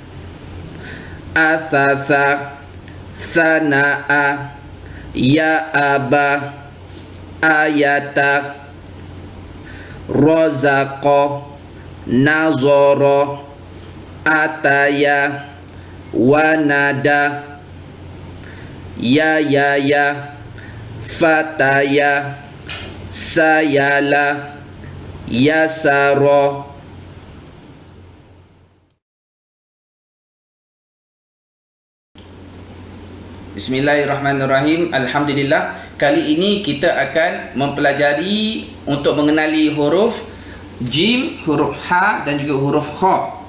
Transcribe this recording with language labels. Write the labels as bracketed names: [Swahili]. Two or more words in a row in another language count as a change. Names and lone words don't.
[Arabic] athasa, sanaa, ya'aba, ayata, razaqa, nazara, ataya, wanada, yayaya, fataya, sayala, yasara. بسم الله الرحمن الرحيم. الحمد لله. [Indonesian] Kali ini kita akan mempelajari untuk mengenali huruf jim, huruf ha dan juga huruf kha.